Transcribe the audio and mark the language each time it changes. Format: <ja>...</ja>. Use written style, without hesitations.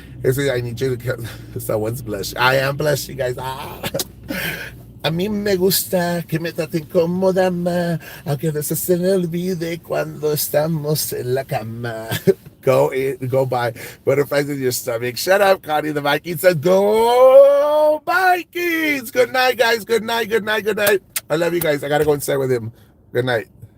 <en>Eso, I need you to, someone's blush. I am blushing, guys.</en> <es>A mí me gusta que me traten como dama, aunque a veces se me olvide cuando estamos en la cama.</es> <en>Go buy butterflies in your stomach. Shut up, Connie. The Vikings said, go Vikings. Good night, guys. Good night. I love you guys. I gotta go inside with him. Good night.</en>